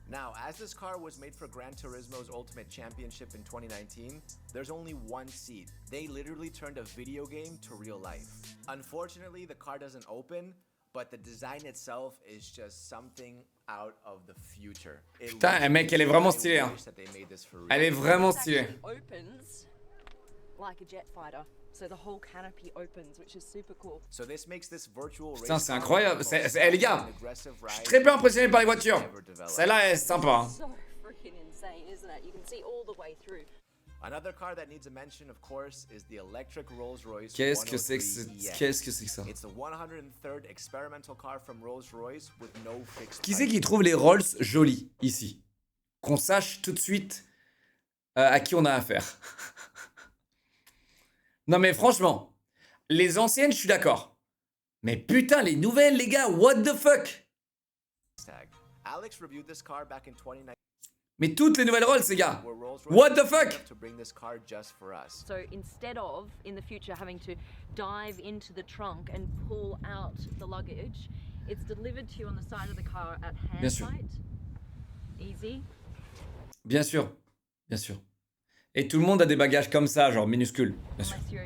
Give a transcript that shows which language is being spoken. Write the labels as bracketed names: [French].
[English] Now, as this car was made for Gran Turismo's Ultimate Championship in 2019, there's only one seat. They literally turned a video game to real life. Unfortunately, the car doesn't open, but the design itself is just something out of the future. [French] Putain, mec, elle est vraiment stylée, hein. Elle est vraiment stylée. [English] Opens like a jet fighter. So the whole canopy opens, which is super cool. So this makes this virtual race. [French] Putain, c'est incroyable. Les gars, je suis très peu impressionné par les voitures. Celle-là est sympa. Hein. [English] So freaking insane, isn't it? You can see all the way through. Another car that needs a mention, of course, is the electric Rolls-Royce. [French] Qu'est-ce que c'est que ça? [English] It's the 103rd experimental car from Rolls-Royce with no fixed. [French] Qui c'est qui trouve les Rolls jolis ici? Qu'on sache tout de suite à qui on a affaire. Non mais franchement, les anciennes, je suis d'accord. Mais putain, les nouvelles, les gars, [English] what the fuck? Alex reviewed this car back in 2019. [French] Mais toutes les nouvelles Rolls, les gars. [English] What the fuck? To bring this car just for us. So instead of, in the future, having to dive into the trunk and pull out the luggage, it's delivered to you on the side of the car at hand height. Easy. [French] Bien sûr, bien sûr. Et tout le monde a des bagages comme ça, genre minuscules, bien sûr.